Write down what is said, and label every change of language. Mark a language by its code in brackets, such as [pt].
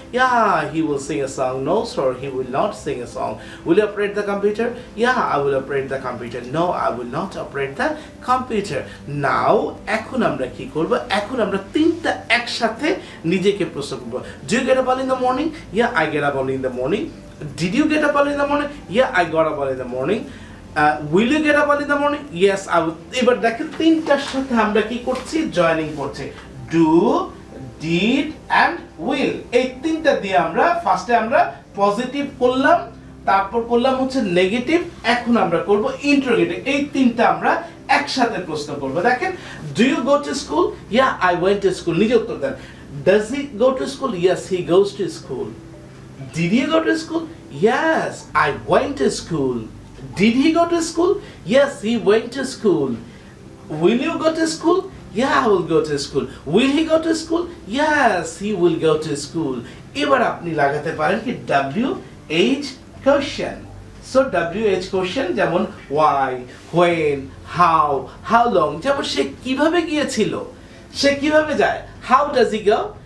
[en] Yeah, he will sing a song. No sir, he will not sing a song. Will you operate the computer? Yeah, I will operate the computer. No, I will not operate the computer. [bn] নাও এখন আমরা কি করব? এখন আমরা তিনটা একসাথে নিজেকে প্রশ্ন করব। [en] Do you get up early in the morning? Yeah, I get up early in the morning. Did you get up early in the morning? Yeah, I got up early in the morning. Will you get up early in the morning? Yes, I will. [bn] এবার দেখেন তিনটার সাথে আমরা কি করছি? Joining করছি। [en] Do, did and will। [bn] এই তিনটা দিয়ে আমরা ফার্স্টে আমরা পজিটিভ করলাম, তারপর করলাম হচ্ছে নেগেটিভ, এখন আমরা করব ইন্টারোগেটিভ। এই তিনটা আমরা একসাথে প্রশ্ন করব। [en] দেখেন, do you go to school? Yeah, I went to school। [bn] নিজে উত্তর দেন। [en] Does he go to school? Yes, he goes to school. Did he go to school? Yes, I went to school. Did he go to school? Yes, he went to school. Will you go to school? Yeah, I will go to school. Will he go to school? Yes, he will go to school. [bn] এবার আপনি লাগাতে পারেন কি [en] WH question. So WH question যেমন why, when, how long। [bn] যেমন সে কিভাবে গিয়েছিল? সে কিভাবে যায়? [en] How does he go?